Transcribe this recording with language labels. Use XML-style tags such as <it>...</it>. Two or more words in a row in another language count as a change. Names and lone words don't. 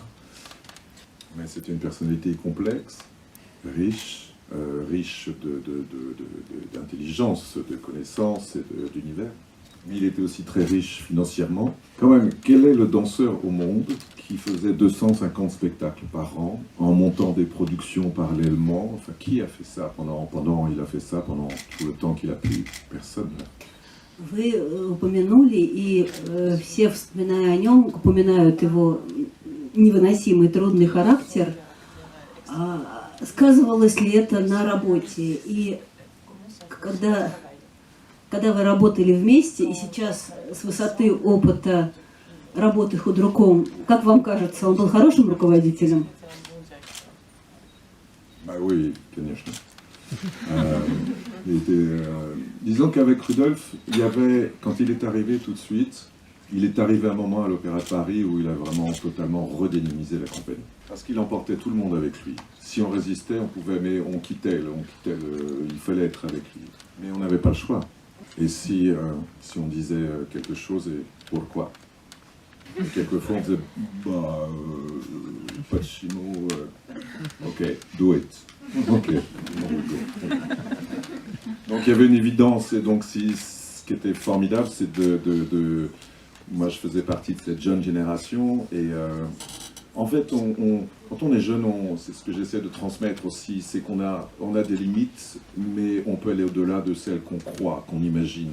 <fr>Mais c'était une personnalité complexe, riche, riche d'intelligence, de connaissances et d'univers. Mais il était aussi très riche financièrement. Quand même, quel est le danseur au monde qui faisait 250 spectacles par an en montant des productions parallèlement? Enfin, qui a fait ça il a fait ça pendant tout le temps qu'il a pu? Personne.</fr> <ru>Вы упомянули, и все, вспоминая о нем, упоминают его невыносимый трудный характер. Сказывалось ли это на работе? И когда вы работали вместе, и сейчас с высоты опыта работы худруком, как вам кажется, он был хорошим руководителем?</ru> <fr>Oui,</fr> <ru>конечно.</ru> <fr>Disons qu'avec Rudolf, quand il est arrivé tout de suite, il est arrivé un moment à l'Opéra de Paris où il a vraiment totalement redynamisé la compagnie. Parce qu'il emportait tout le monde avec lui. Si on résistait, mais on quittait, il fallait être avec lui. Mais on n'avait pas le choix. Et si on disait quelque chose, et pourquoi? Et quelquefois on disait, Pacino,</fr> <en>ok, do it.</en> <fr>Ok. Donc il y avait une évidence, et donc ce qui était formidable, c'est moi je faisais partie de cette jeune génération, et en fait quand on est jeune, c'est ce que j'essaie de transmettre aussi, c'est qu'on a des limites, mais on peut aller au-delà de celles qu'on croit, qu'on imagine.</fr>